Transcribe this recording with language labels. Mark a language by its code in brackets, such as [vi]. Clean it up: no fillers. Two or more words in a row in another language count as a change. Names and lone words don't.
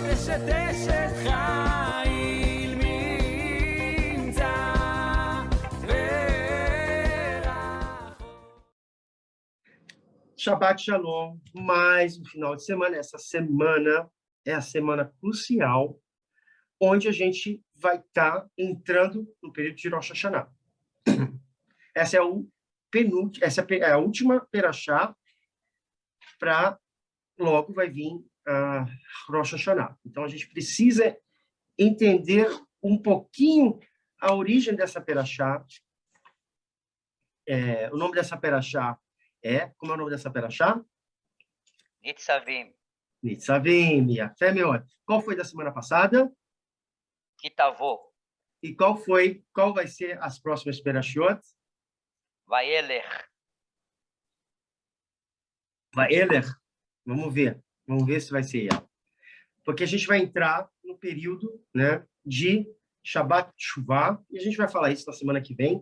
[he] אשת אשת חיל ממצא ורחוק. שבת שלום, [pt] mais um final de semana. Essa semana é a semana crucial, onde a gente vai estar entrando no período de Rosh Hashanah. Essa é a última perashá, para logo vai vir a Rosh Hashanah. Então, a gente precisa entender um pouquinho a origem dessa perashá. O nome dessa perashá como é o nome dessa perashá? Nitzavim. [he] Nitzavim, יפה מאוד. [pt] Qual foi da semana passada? Kitavô. E qual vai ser as próximas perashiot? Vayeler. Vayeler? Vamos ver se vai ser ela. Porque a gente vai entrar no período, né, de Shabbat Shuvah, e a gente vai falar isso na semana que vem.